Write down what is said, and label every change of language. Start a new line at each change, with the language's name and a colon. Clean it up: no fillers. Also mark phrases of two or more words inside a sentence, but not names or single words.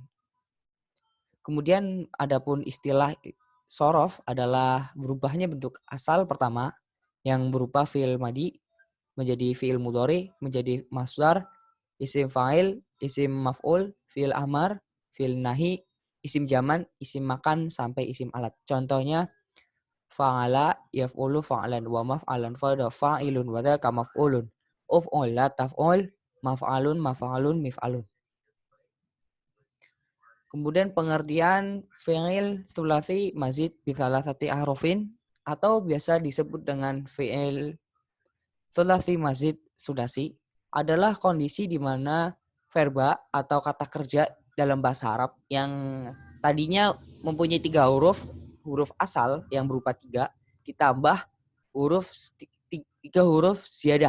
Indonesian: Kemudian adapun istilah sorof adalah berubahnya bentuk asal pertama yang berupa
Arabic: فعل ماضي
Indonesian: menjadi
Arabic: فعل مضارع,
Indonesian: menjadi masdar,
Arabic: اسم فاعل, اسم مفعول, فعل أمر, فعل نهي, اسم زمان, اسم مكان
Indonesian: sampai
Arabic: اسم آلة. Contohnya فعل يفعل فعلا ومفعلا فاعل وذاك مفعول. افعل لا تفعل مفعل مفعل.
Indonesian: Kemudian pengertian
Arabic: فعل ثلاثي مزيد بثلاثة أحرف
Indonesian: atau biasa disebut dengan
Arabic: فعل ثلاثي مزيد سداسي
Indonesian: adalah kondisi di mana verba atau kata kerja dalam bahasa Arab yang tadinya mempunyai 3 huruf asal yang berupa 3 ditambah 3 huruf ziyadah.